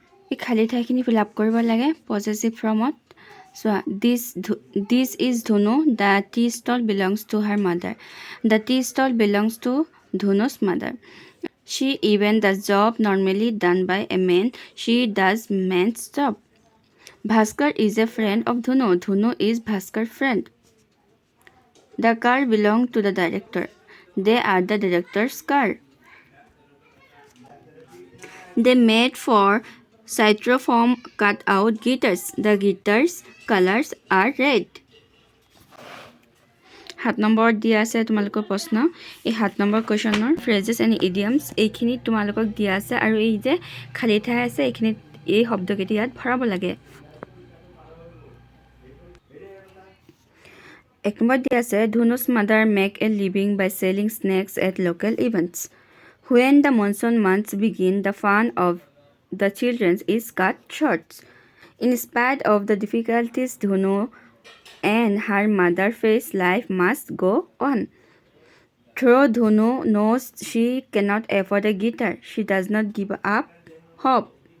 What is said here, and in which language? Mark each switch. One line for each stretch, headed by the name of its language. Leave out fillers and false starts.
Assamese: এই খালী ঠাইখিনি ফিল আপ কৰিব লাগে পজেচিভ ফৰ্মত চোৱা
English: This is Dhunu the tea stall belongs to her mother the tea stall belongs to Dhunu's mother she even the job normally done by a man she does man's job Bhaskar is a friend of Dhunu is Bhaskar friend the car belong to the director They are the director's car. They made 4 styrofoam cut-out guitars. The guitars' colors are red.
Assamese: 7 নম্বৰত দিয়া আছে তোমালোকৰ প্ৰশ্ন এই 7 number কুৱেশ্যনৰ ফ্ৰেজেছ and ইডিয়মছ এইখিনি তোমালোকক দিয়া আছে আৰু এই যে খালী ঠাই আছে এইখিনি এই শব্দকেইটা ইয়াত ভৰাব লাগে 1 নম্বৰত দিয়া আছে
English: Dhunu's mother make a living by selling snacks at local events. When the monsoon months begin, the fun of the children is cut short. In spite of the difficulties Dhunu and her mother face, life must go on. Though Dhunu knows she cannot afford a guitar, she does not give up hope.